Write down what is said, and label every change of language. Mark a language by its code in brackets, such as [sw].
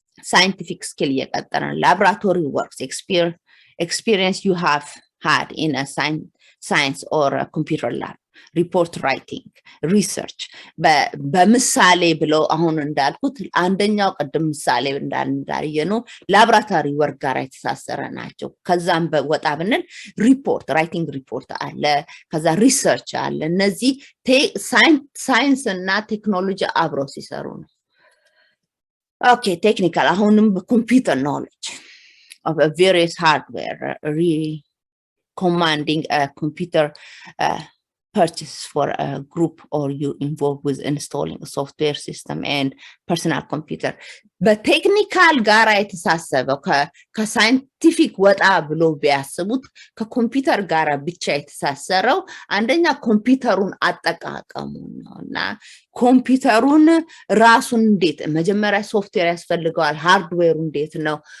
[am] scientific skill እየቀጠርን [en] laboratory works experience you have had in a science or a computer lab report writing research [am] በምሳሌ ብለው አሁን እንዳልኩት አንደኛው ቀደም ምሳሌ እንዳልየነው ላብራቶሪ ወርክ ጋር የተሳሰረ ናቸው ከዛም ወጣ ብንል ሪፖርት ራይቲንግ ሪፖርት አለ ከዛ ሪሰርች አለ እነዚህ ሳይንስ እና ቴክኖሎጂ አብረው ሲሰሩ ነው [en] Okay, technical አሁንም computer knowledge of a various hardware commanding a computer purchase for a group or you involved with installing a software system and personal computer. [am] But technical ጋራ የተሳሰበው ከሳይንቲፊክ ወጣ ብሎ ቢያስቡት ከኮምፒውተር ጋራ ብቻ የተሳሰረው አንደኛ ኮምፒውተሩን አጠቃቀሙ ነውና ኮምፒውተሩን ራሱን እንዴት መጀመሪያ ሶፍትዌር ያስፈልገዋል ሃርድዌሩ እንዴት ነው